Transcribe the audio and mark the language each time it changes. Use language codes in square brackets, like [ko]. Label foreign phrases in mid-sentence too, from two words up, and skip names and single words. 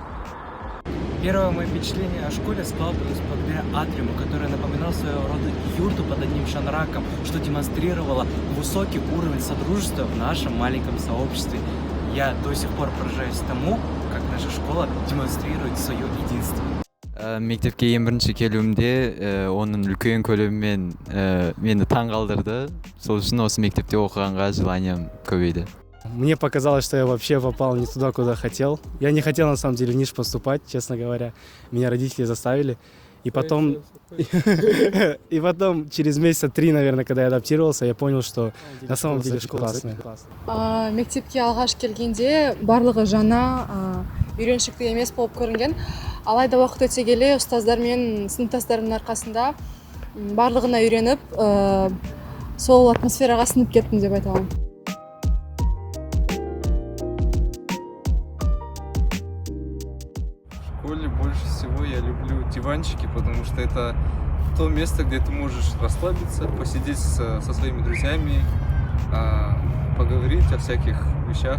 [ru] Первое мое впечатление о школе складывалось благодаря атриуму, который напоминал своего рода юрту под одним шанраком, что демонстрировало высокий уровень содружества в нашем маленьком сообществе. Я до сих пор поражаюсь тому, как наша школа демонстрирует свое единство. [kk] Мектепке ең бірінші келуімде оның үлкен көлемімен мені таң қалдырды. Сол үшін осы мектепте оқығанға желанием көбейді. [ru] Мне показалось, что я вообще попал не туда, куда хотел. Я не хотел на самом деле в НИШ поступать, честно говоря. Меня родители заставили. И потом через месяца 3, наверное, когда я адаптировался, я понял, что на самом деле школа классная. [kk] Мектепке алғаш келгенде барлығы жаңа, үйреншікті емес болып көрінген. Алайда уақыт өте келе ұстаздар мен сыныптастарымның арқасында барлығына үйреніп, сол атмосфераға сіңіп кеттім деп айта аламын. [ru] В школе больше всего я люблю диванчики, потому что это то место, где ты можешь расслабиться, посидеть со своими друзьями, поговорить о всяких вещах.